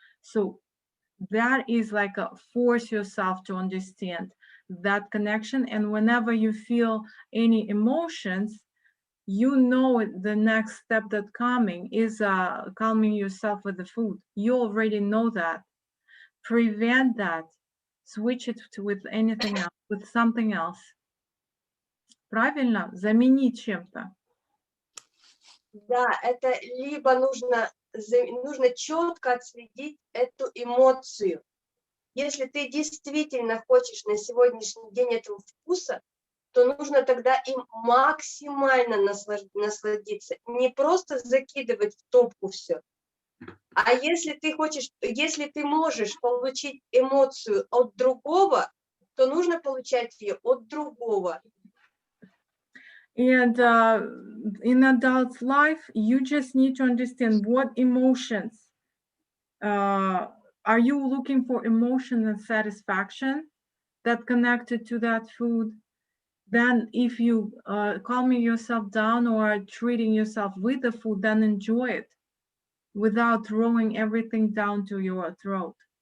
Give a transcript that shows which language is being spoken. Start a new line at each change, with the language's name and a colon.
English: So that is like force yourself to understand that connection, and whenever you feel any emotions, you know the next step that's coming is calming yourself with the food. You already know that. Prevent that. Switch it with anything else, with something else.
Russian: Правильно? Заменить чем-то. Да, это либо нужно четко отследить эту эмоцию. Если ты действительно хочешь на сегодняшний день этого вкуса, то нужно тогда им максимально насладиться. Не просто закидывать в топку все. А если ты можешь получить эмоцию от другого, то нужно получать ее от другого.
English: And in adult life, you just need to understand what emotions. Are you looking for emotion and satisfaction that connected to that food? Then if you calming yourself down or treating yourself with the food, then enjoy it without throwing everything down to your throat.